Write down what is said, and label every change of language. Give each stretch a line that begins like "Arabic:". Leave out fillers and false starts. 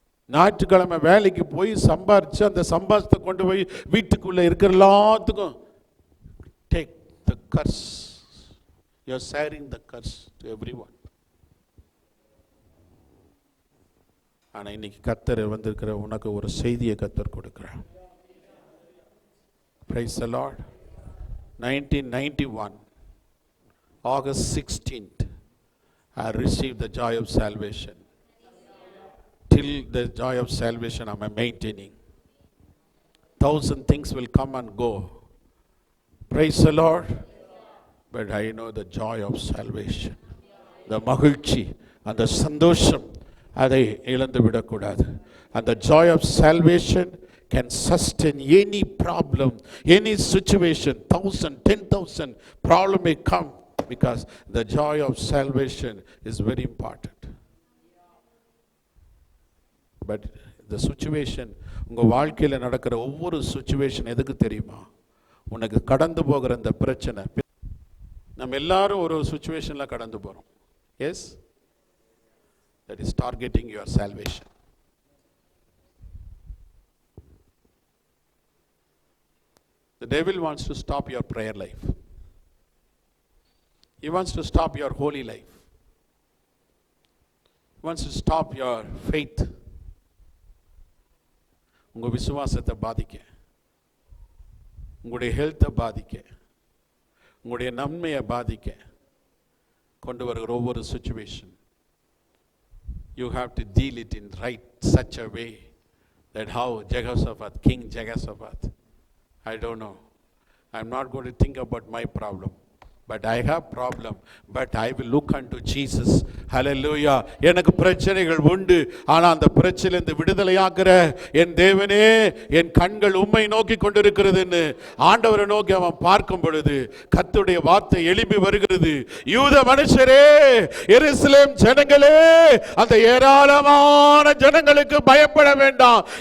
Tamil: ஞாயிற்றுக்கிழமை வேலைக்கு போய் சம்பாரிச்சு அந்த சம்பாதித்தை கொண்டு போய் வீட்டுக்குள்ள இருக்கிற எல்லாத்துக்கும்
English: Take the curse. You are sharing the curse to everyone.
Tamil: ஆனால் இன்னைக்கு கர்த்தர் வந்திருக்கிற உனக்கு ஒரு செய்தியை கர்த்தர் கொடுக்கிறார்.
English: Praise the Lord. 1991 August 16th I received the joy of salvation. Till the joy of salvation I am maintaining. 1,000 things will come and go. Praise the Lord. But I know the joy of salvation.
Tamil: The மகிழ்ச்சி, அந்த சந்தோஷம், அதை இழந்து விடக்கூடாது.
English: And the joy of salvation can sustain any problem, any situation. 1,000, 10,000 problem may come because the joy of salvation is very important. But the situation,
Tamil: உங்க வாழ்க்கையில் நடக்கிற ஒவ்வொரு சிச்சுவேஷன் எதுக்கு தெரியுமா? உனக்கு கடந்து போகிற அந்த பிரச்சனை. நம்ம எல்லாரும் ஒரு சிச்சுவேஷன்ல கடந்து போறோம்.
English: Yes, that is targeting your salvation. The devil wants to stop your prayer life. He wants to stop your holy life. He wants to stop your faith.
Tamil: உங்க விசுவாசத்தை பாதிக்க, உங்களுடைய ஹெல்த்தை பாதிக்க, உங்களுடைய நன்மையை பாதிக்க கொண்டு வருகிற ஒவ்வொரு situation,
English: you have to deal it in right such a way that how Jehoshaphat, King Jehoshaphat, I don't know, I'm not going to think about my problem, but I have problem, but I will look unto Jesus. Hallelujah.
Tamil: எனக்கு பிரச்சனைகள் உண்டு, ஆனா அந்த பிரச்சனையிலிருந்து விடுதலையாக்குற என் தேவனே, என் கண்கள் உம்மை நோக்கி கொண்டிருக்கிறதுன்னு ஆண்டவரை நோக்கி அவன் பார்க்கும் பொழுது கர்த்தருடைய வார்த்தை எழும்பி வருகிறது. யூத மனுஷரே, எருசலேம் ஜனங்களே, அந்த ஏராளமான ஜனங்களுக்கு பயப்பட வேண்டாம்.